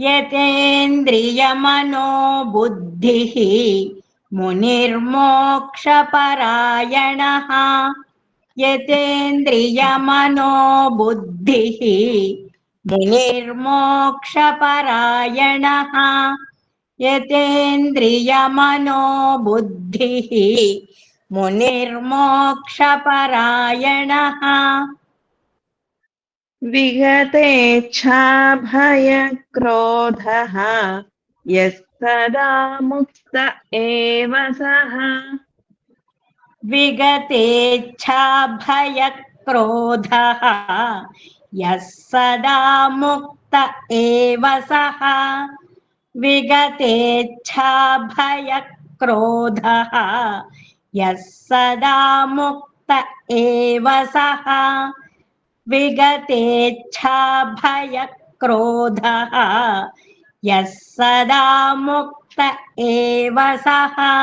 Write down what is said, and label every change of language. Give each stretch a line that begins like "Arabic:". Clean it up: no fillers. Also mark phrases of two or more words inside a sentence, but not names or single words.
Sanskrit: యతేంద్రియమనో బుద్ధిః మునిర్మోక్షపరాయణః యతేంద్రియమనో బుద్ధిః మునిర్మోక్షపరాయణః యతేంద్రియమనో బుద్ధిః మునిర్మోక్షపరాయణః विगतेच्छाभयक्रोधः यः सदा मुक्त एव सः विगतेच्छाभयक्रोधः यः सदा मुक्त एव सः विगतेच्छाभयक्रोधः यः सदा मुक्त एव सः विगतेच्छाभयक्रोधः यः सदा मुक्त एव सः